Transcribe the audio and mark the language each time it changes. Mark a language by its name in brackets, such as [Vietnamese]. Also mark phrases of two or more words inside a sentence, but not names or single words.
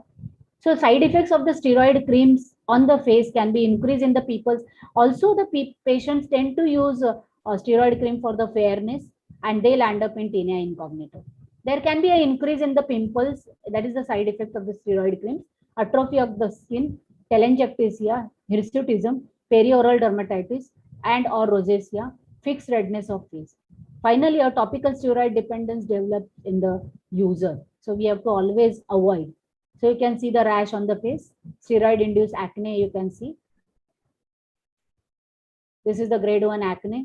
[English] So side effects of the steroid creams on the face can be increase in the people's. Also, the patients tend to use a steroid cream for the fairness, and they'll end up in tinea incognito. There can be an increase in the pimples. That is the side effect of the steroid creams. Atrophy of the skin, telangiectasia, hirsutism, perioral dermatitis, and or rosacea, fixed redness of face. Finally, a topical steroid dependence develops in the user. So we have to always avoid. So you can see the rash on the face, steroid-induced acne you can see. This is the grade 1 acne.